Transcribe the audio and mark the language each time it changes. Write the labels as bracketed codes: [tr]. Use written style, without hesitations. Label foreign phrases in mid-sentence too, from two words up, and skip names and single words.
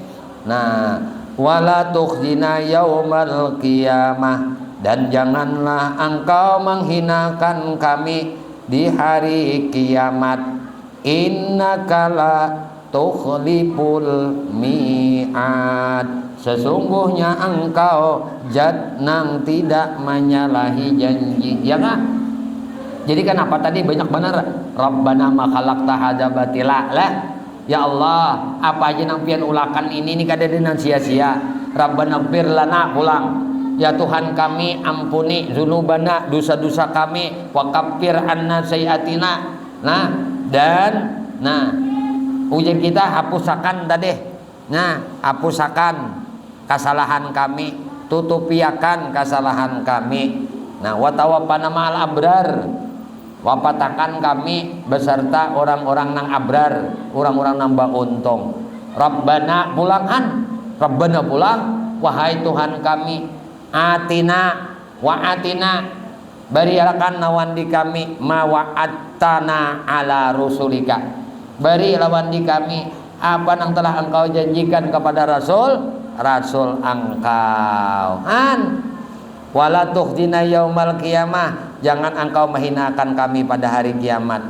[bjn] Nah, [ar] ولا تخزنا يوم القيامة, [bjn] dan janganlah engkau menghinakan kami di hari kiamat. [ar] إنك لا تخلف الميعاد, [bjn] sesungguhnya engkau zat nang tidak menyalahi janji. Ya kan? Jadi kenapa tadi banyak benar [ar] ربنا ما خلقت هذا باطلا [bjn] lah. Ya Allah, apa aja nang pian ulakan ini kada dengan sia-sia. [ar] ربنا اغفر لنا, [bjn] pulang. Ya Tuhan kami, ampuni dzunubana, dosa-dosa kami, [ar] وكفر عنا سيئاتنا. [bjn] Nah, dan ujian kita hapusakan tadi. Nah, hapusakan kesalahan kami, tutupiakan kesalahan kami. Nah, [ar] وتوفنا مع الأبرار, [bjn] wapatakan kami beserta orang-orang nang abrar, orang-orang nang untung. Rabbana pulangan, Rabbana pulang, wahai Tuhan kami, [ar] آتنا وآتنا, [bjn] berikan lawan di kami [ar] ما وعدتنا على رسلك, [bjn] beri lawan di kami apa yang telah engkau janjikan kepada rasul engkau. [ar] ولا تخزنا يوم القيامة, [bjn] jangan engkau menghinakan kami pada hari kiamat.